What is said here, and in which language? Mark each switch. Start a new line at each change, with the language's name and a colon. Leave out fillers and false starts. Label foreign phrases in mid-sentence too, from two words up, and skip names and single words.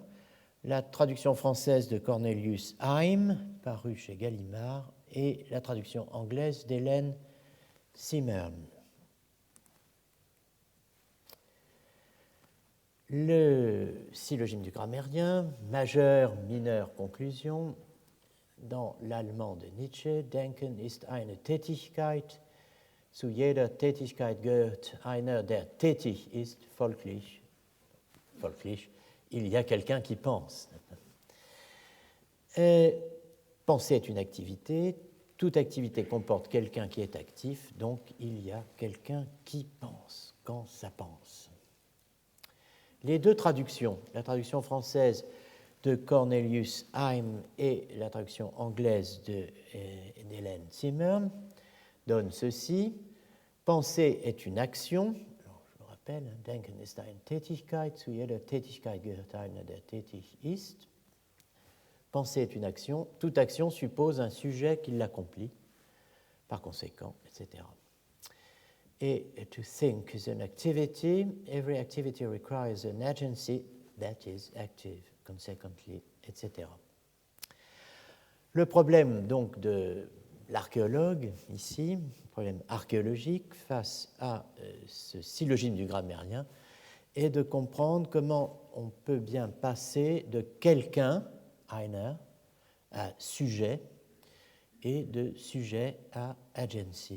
French: La traduction française de Cornelius Haim, parue chez Gallimard, et la traduction anglaise d'Hélène Zimmern. Le syllogisme du grammairien, majeur, mineur, conclusion, dans l'allemand de Nietzsche,
German: Denken ist eine Tätigkeit, zu jeder Tätigkeit gehört einer, der tätig ist, folglich,
French: il y a quelqu'un qui pense. Penser est une activité, toute activité comporte quelqu'un qui est actif, donc il y a quelqu'un qui pense, quand ça pense. Les deux traductions, la traduction française de Cornelius Heim et la traduction anglaise d'Hélène Zimmer, donnent ceci. Penser est une action. Alors, je vous rappelle,
German: Denken ist eine Tätigkeit, zu jeder Tätigkeit gehört einer, der tätig ist.
French: Penser est une action. Toute action suppose un sujet qui l'accomplit, par conséquent, etc.
English: Et to think is an activity. Every activity requires an agency that is active, consequently, etc.
French: Le problème donc de l'archéologue, ici, problème archéologique face à ce syllogisme du grammairien, est de comprendre comment on peut bien passer de quelqu'un, einer, à sujet, et de sujet à agency.